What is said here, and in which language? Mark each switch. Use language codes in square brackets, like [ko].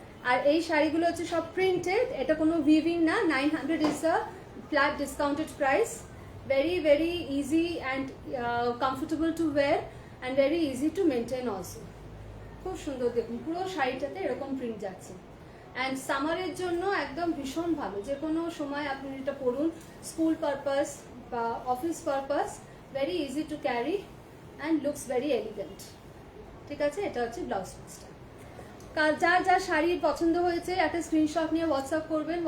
[bn] আর এই শাড়িগুলো হচ্ছে সব প্রিন্টেড, এটা কোনো উইভিং না। [en] 900 is a flat discounted price. very very easy and comfortable to wear and very easy to maintain also. [bn] খুব সুন্দর, দেখুন পুরো শাড়িটাতে এরকম প্রিন্ট যাচ্ছে। অ্যান্ড সামারের জন্য একদম ভীষণ ভালো, যে কোনো সময় আপনি এটা পরুন, স্কুল পারপাস বা office purpose, [en] Very easy to carry and looks very elegant. [bn] ঠিক আছে, এটা হচ্ছে ব্লাউজ পিসটা। যার যা শাড়ি পছন্দ হয়েছে একটা স্ক্রিনশট নিয়ে হোয়াটসঅ্যাপ করবেন।